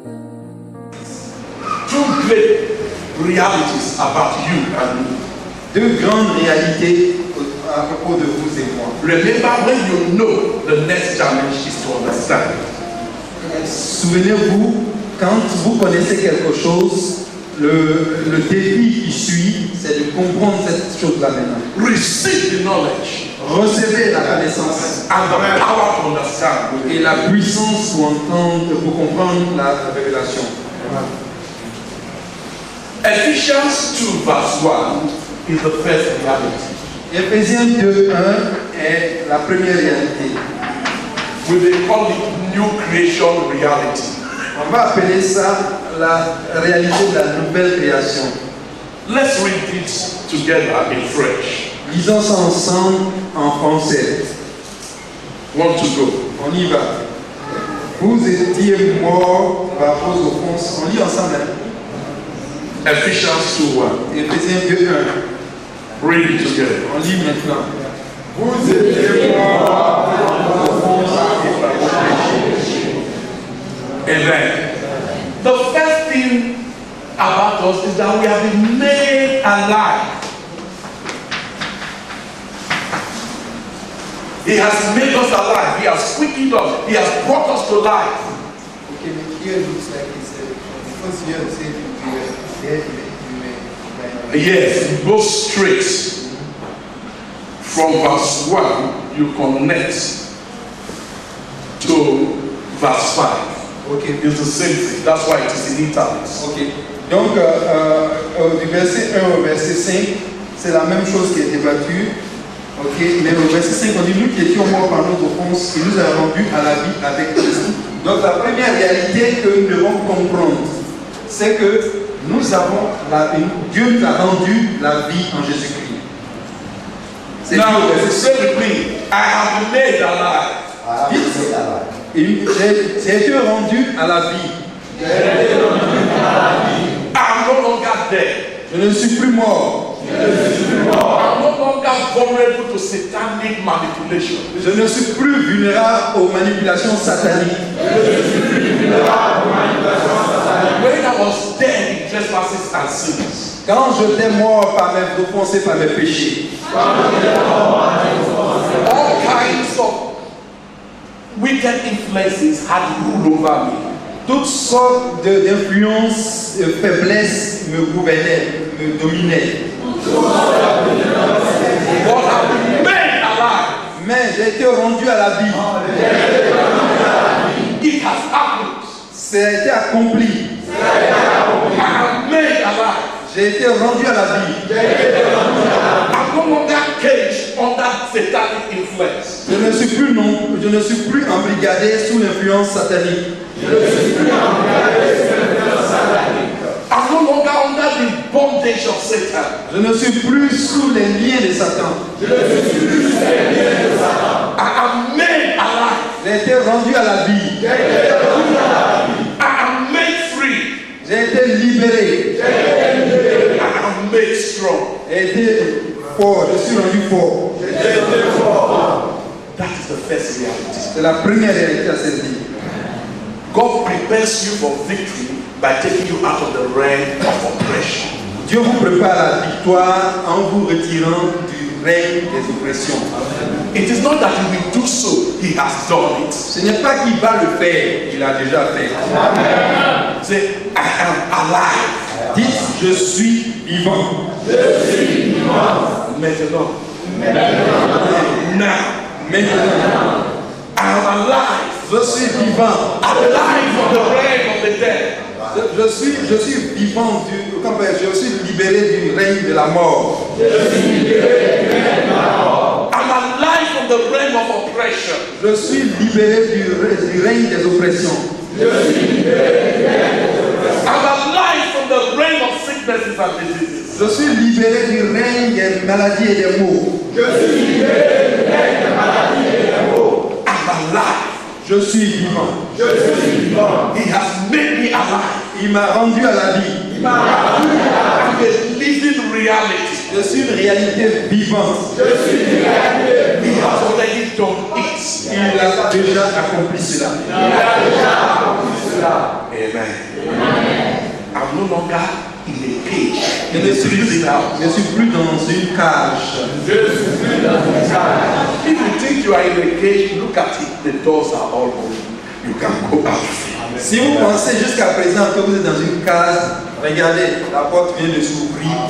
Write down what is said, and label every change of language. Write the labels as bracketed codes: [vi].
[en] great realities about you and me. [fr] Deux grandes réalités à propos de vous et moi. [en] Remember, when you know, the next challenge is to understand. [fr] Souvenez-vous, quand vous connaissez quelque chose, le défi qui suit, c'est de comprendre cette chose-là maintenant. [en] Receive the knowledge [fr] Recevez la connaissance [en] and the power to understand. [fr] et la puissance pour entendre, pour comprendre la révélation. [en] Ephesians 2 verse 1 is the first reality. [fr] Éphésiens 2, 1 est la première réalité. [en] We may call it new creation reality. [fr] On va appeler ça la réalité de la nouvelle création. [en] Let's read it together in French. [fr] Lisons ça ensemble en français. [en] Want to go? [fr] On y va. Vous étiez morts par vos offenses. On lit ensemble. [en] Ephesians 2:1. [fr] Éphésiens 2, 1. [en] Read it together. [fr] On lit maintenant. Vous étiez morts par vos offenses et par vos péchés. [en] Amen. The first thing about us is that we have been made alive. He has made us alive. He has quickened us. He has brought us to life. Okay, but here it looks like it's because here it says we were dead in the Yes, it goes straight. From verse 1, you connect to verse 5. Okay. It's the same thing. That's why it is in italics. Ok. [fr] Donc, du verset 1 au verset 5, c'est la même chose qui est débattue. Ok. Mais au verset 5, on dit nous qui étions morts par nos offenses, il nous a rendus à la vie avec Christ. Donc, la première réalité que nous devons comprendre, c'est que nous avons Dieu nous a rendu la vie en Jésus-Christ. [en] Now, say with me, I have been made alive. [fr] J'ai été rendu à la vie. [en] I'm no longer dead. [fr] Je ne suis plus mort. [en] I'm no longer vulnerable to satanic manipulation. [fr] Je ne suis plus vulnérable aux manipulations sataniques. [en] When I was dead in trespasses and sins, [fr] Quand j'étais mort par mes offenses et par mes péchés, [en] all kinds of wicked influences had rule over me. [fr] toutes sortes d'influences, de faiblesses me gouvernaient, me dominaient. [en] But I've been made alive. [fr] Mais j'ai été rendu à la vie. [en] It has happened. [fr] Ça a été accompli. [en] I am made alive. [fr] J'ai été rendu à la vie. [en] I'm no longer caged under satanic influence. [fr] Je ne suis plus embrigadé sous l'influence satanique. [en] I'm no longer under the bondage of Satan. [fr] Je ne suis plus sous les liens de Satan. [en] I am made alive. [fr] J'ai été rendu à la vie. [en] I am made free. [fr] J'ai été libéré. [en] I am made strong. [fr] J'ai été fort. Je suis rendu fort. [en] That is the first reality. [fr] C'est la première réalité à saisir. [en] God prepares you for victory by taking you out of the realm of oppression. [fr] Dieu vous prépare la victoire en vous retirant du règne des oppressions. [en] It is not that he will do so, he has done it. [fr] Ce n'est pas qu'il va le faire, il l'a déjà fait. [en] Say, I am alive. [fr] Dites, je suis vivant. Maintenant. Maintenant, [en] I am alive. [fr] je suis vivant. [en] Alive from the realm of the dead. [fr] Je suis vivant, je suis libéré du règne de la mort. [en] I'm alive from the realm of oppression. [fr] Je suis libéré du règne des oppressions. [en] I'm alive from the realm of sicknesses and diseases. [fr] Je suis libéré du règne des maladies et des maux. [en] I'm alive. [fr] Je suis vivant. [en] He has made me alive. [fr] Il m'a rendu à la vie. [en] I'm a living reality. [fr] Je suis une réalité vivante. [en] He has already done it. [fr] Il a déjà accompli cela. [en] Amen. I'm no longer in a cage. [fr] Je ne suis plus dans une cage. [en] If you think you are in a cage, look at it. The doors are all open. You can go out. [fr] Si vous pensez jusqu'à présent que vous êtes dans une case, regardez, la porte vient de s'ouvrir.